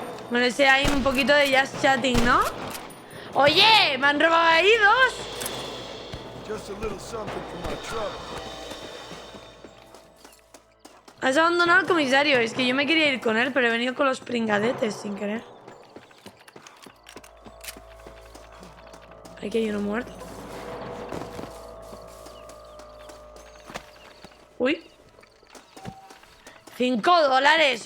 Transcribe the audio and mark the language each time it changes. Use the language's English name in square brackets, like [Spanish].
[Spanish] Bueno, ese hay un poquito de just chatting, ¿no? Oye, me han robado ahí 2. [English] Just a little something for my trouble. [Spanish] Has abandonado al comisario. Es que yo me quería ir con él, pero he venido con los pringadetes sin querer. Hay que hay uno muerto. Uy. $5.